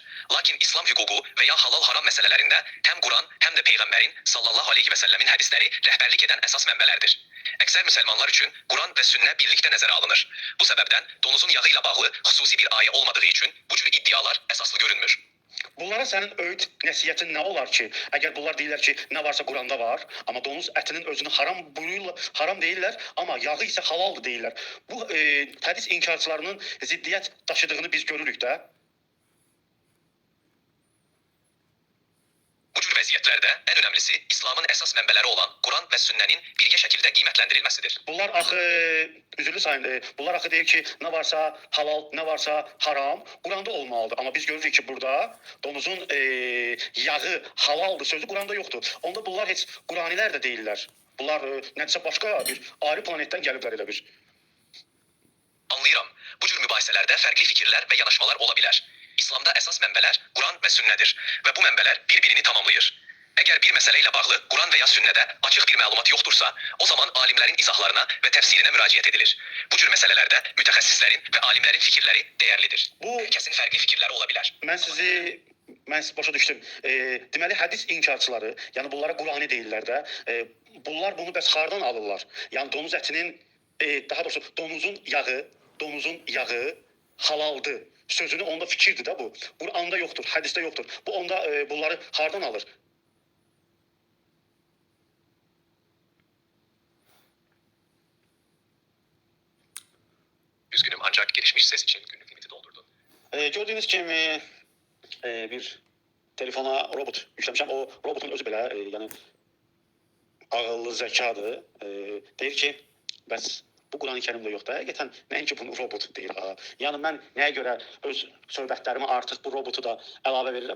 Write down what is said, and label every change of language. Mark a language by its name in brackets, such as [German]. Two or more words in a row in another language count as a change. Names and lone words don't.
[Turkish] Lakin İslam hukuku veya halal haram meselelerinde hem Kur'an hem de Peygamberin [Arabic] sallallahu aleyhi ve sellemin [Turkish] hadisleri rehberlik eden esas menbelerdir. Ekser Müslümanlar için Kur'an ve sünnet birlikte nezere alınır. Bu sebepten donuzun yağıyla bağlı hususi bir ayet olmadığı için bu tür iddialar esaslı görünmür. Bunlara senin öğüt, [Azerbaijani] nəsiyyətin nə olar ki? Əgər bunlar deyirlər ki, nə varsa Quranda var, amma donuz ətinin özünü haram deyirlər, amma yağı isə halaldır deyirlər. Bu hadis inkarçılarının ziddiyyət daşıdığını biz görürük də. [Turkish] Bu tür vaziyetlerde en önemlisi İslam'ın esas menbeleri olan Kur'an ve sünnenin bilge şekilde kıymetlendirilmesidir. [Azerbaijani] Bunlar axı üzürlü sayın, bunlar axı deyir ki, nə varsa halal, nə varsa haram, Quranda olmalıdır. Amma biz görürük ki, burada donuzun yağı halaldır sözü Quranda yoxdur. Onda bunlar heç Quranilər də deyirlər. Bunlar nədirsə başqa bir ayrı planetdən gəliblər elə bir. [Turkish] Anlıyorum. Bu tür mübahiselerde farklı fikirler ve yanaşmalar olabilir. İslam'da esas menbeler Kur'an ve sünnedir ve bu menbeler birbirini tamamlıyor. Eğer bir meseleyle bağlı Kur'an veya sünnede açık bir malumat yoktursa o zaman alimlerin izahlarına ve tefsirine müracaat edilir. Bu tür meselelerde mütehassislerin ve alimlerin fikirleri değerlidir. Bu Kesin farklı fikirler olabilir. [Azerbaijani] Mən sizi başa düşdüm. Deməli hadis inkarçıları, yəni bunlara Qurani deyirlər də, bunlar bunu bəs hardan alırlar? Yəni donuz ətinin daha doğrusu donuzun yağı halaldır. Sözünü onda fikirdir də bu. Quranda yoxdur, hadisdə yoxdur. Bu onda bunları hardan alır? [Turkish] Üzgünüm ancak gelişmiş ses için günlük limiti doldurdun. [Azerbaijani] Gördüğünüz kimi bir telefona robot yükləmişəm. O robotun özü belə yəni ağıllı zəkadır. Deyir ki, bəs bu Qur'an-ı Kerimdə yoxdur. Həqiqətən nəinki bunu robot deyir. Yəni mən nəyə görə öz söhbətlərimi artıq bu robotu da əlavə verirəm?